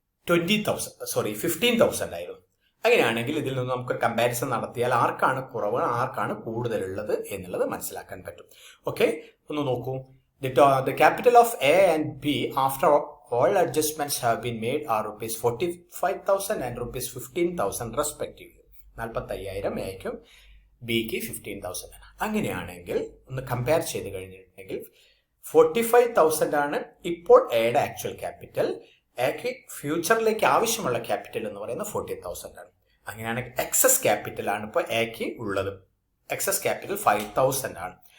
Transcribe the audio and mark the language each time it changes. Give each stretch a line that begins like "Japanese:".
Malayalam: 15,000 ആയിരുന്നു. അങ്ങനെയാണെങ്കിൽ ഇതിൽ നിന്ന് നമുക്ക് കമ്പാരിസൺ നടത്തിയാൽ ആർക്കാണ് കുറവ്, ആർക്കാണ് കൂടുതലുള്ളത് എന്നുള്ളത് മനസ്സിലാക്കാൻ പറ്റും. ഓക്കെ, ഒന്ന് നോക്കൂ.
English: The capital of A and B after all adjustments have been made are rupees 45,000 and rupees 15,000 respectively.
Malayalam: 45,000 എക്കും ബിക്ക് 15,000. അങ്ങനെയാണെങ്കിൽ ഒന്ന് കമ്പയർ ചെയ്ത് കഴിഞ്ഞിട്ടുണ്ടെങ്കിൽ 45,000 ആണ് ഇപ്പോൾ എയുടെ ആക്ച്വൽ ക്യാപിറ്റൽ. എക്ക് ഫ്യൂച്ചറിലേക്ക് ആവശ്യമുള്ള ക്യാപിറ്റൽ എന്ന് പറയുന്നത് 40,000 ആണ്. അങ്ങനെയാണെങ്കിൽ എക്സസ് ക്യാപിറ്റൽ ആണ് ഇപ്പോൾ എക്ക് ഉള്ളത്. എക്സസ് ക്യാപിറ്റൽ 5,000 ആണ്.